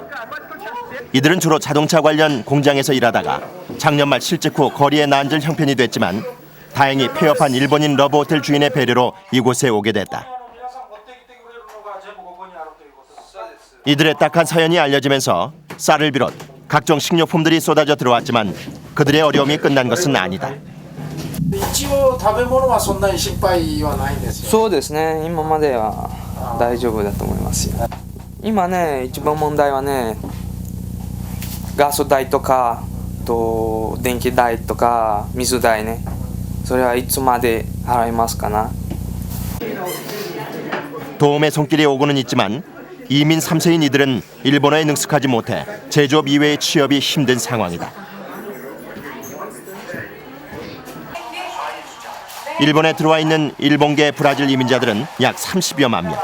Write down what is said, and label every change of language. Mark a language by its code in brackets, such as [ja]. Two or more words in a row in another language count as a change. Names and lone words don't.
[ko] 이들은 주로 자동차 관련 공장에서 일하다가 작년 말 실직 후 거리에 나앉을 형편이 됐지만 다행히 폐업한 일본인 러브호텔 주인의 배려로 이곳에 오게 됐다. 이들의 딱한 사연이 알려지면서 쌀을 비롯 각종 식료품들이 쏟아져 들어왔지만 그들의 어려움이 끝난 것은 아니다. [ja] 一応食べ物はそんなに心配はないんですよ。そうですね、今までは大丈夫だと思いますよ。今ね、一番問題はね、ガス代とかと電気代とか水代ね、それはいつまで払いますかな。 [ko] 도움의 손길이 오고는 있지만 이민 3세인 이들은 일본어에 능숙하지 못해 제조업 이외의 취업이 힘든 상황이다. 일본에 들어와 있는 일본계 브라질 이민자들은 약 30여만 명.